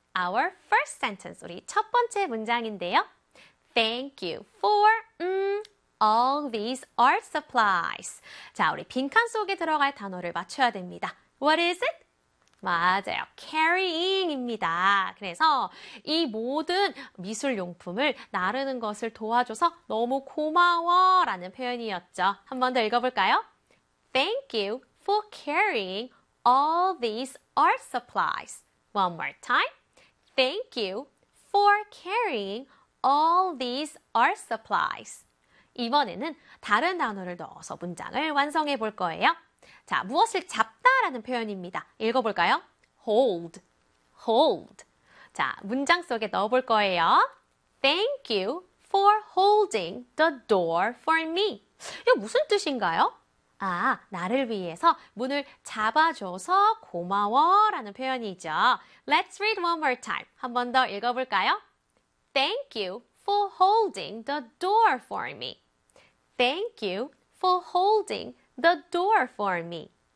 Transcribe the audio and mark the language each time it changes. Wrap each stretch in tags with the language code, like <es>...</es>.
<en>Our first sentence,</en> <ko>우리 첫 번째 문장인데요.</ko> <en>Thank you for all these art supplies.</en> <ko>자, 우리 빈칸 속에 들어갈 단어를 맞춰야 됩니다.</ko> <en>What is it?</en> <ko>맞아요.</ko> <en>carrying입니다.</en> <ko>그래서 이 모든 미술용품을 나르는 것을 도와줘서 너무 고마워 라는 표현이었죠. 한번 더 읽어볼까요?</ko> <en>Thank you for carrying all these art supplies. One more time. Thank you for carrying all these art supplies.</en> <ko>이번에는 다른 단어를 넣어서 문장을 완성해 볼 거예요. 자, 무엇을 잡다라는 표현입니다. 읽어볼까요?</ko> <en>Hold, hold.</en> <ko>자, 문장 속에 넣어볼 거예요.</ko> <en>Thank you for holding the door for me.</en> <ko>이거 무슨 뜻인가요? 아, 나를 위해서 문을 잡아줘서 고마워라는 표현이죠.</ko> <en>Let's read one more time.</en> <ko>한 번 더 읽어볼까요?</ko> <en>Thank you for holding the door for me. Thank you for holding the door for me.</en>